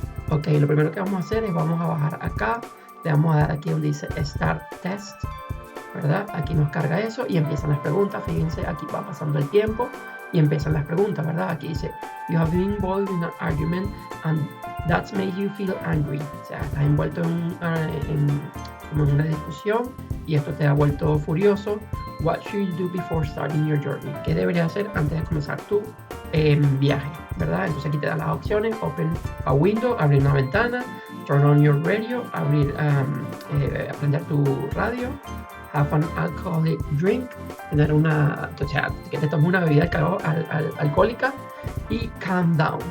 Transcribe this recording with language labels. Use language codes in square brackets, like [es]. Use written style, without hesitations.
[es] Ok, lo primero que vamos a hacer es vamos a bajar acá, le vamos a dar aquí donde dice Start Test, ¿verdad? Aquí nos carga eso y empiezan las preguntas. Fíjense, aquí va pasando el tiempo y empiezan las preguntas, ¿verdad? Aquí dice, [en] you have been involved in an argument and that's made you feel angry. [es] O sea, estás envuelto como en una discusión y esto te ha vuelto furioso. [en] What should you do before starting your journey? [es] ¿Qué deberías hacer antes de comenzar tu viaje, ¿verdad? Entonces aquí te dan las opciones, [en] open a window, [es] abrir una ventana, [en] turn on your radio, [es] aprender tu radio, [en] have an alcoholic drink, [es] tener o sea, que te tomes una bebida alcohólica y [en] calm down.